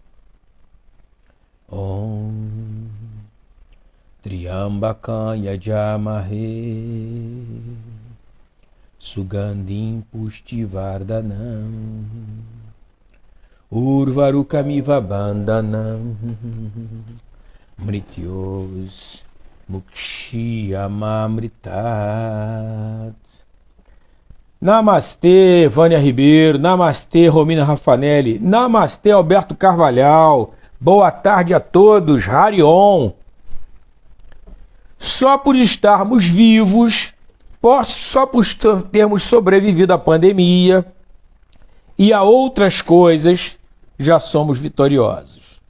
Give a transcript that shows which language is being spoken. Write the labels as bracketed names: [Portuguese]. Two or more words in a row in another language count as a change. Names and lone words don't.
[Sanskrit] Om Triambakam yajamahe Sugandhim pushtivardhanam Urvarukamiva bandhanam Mrityos mukshiyamamritat. [Portuguese] Namastê, Vânia Ribeiro. Namastê, Romina Raffanelli. Namastê, Alberto Carvalhal. Boa tarde a todos. Harion. Só por estarmos vivos, só por termos sobrevivido à pandemia e a outras coisas, já somos vitoriosos.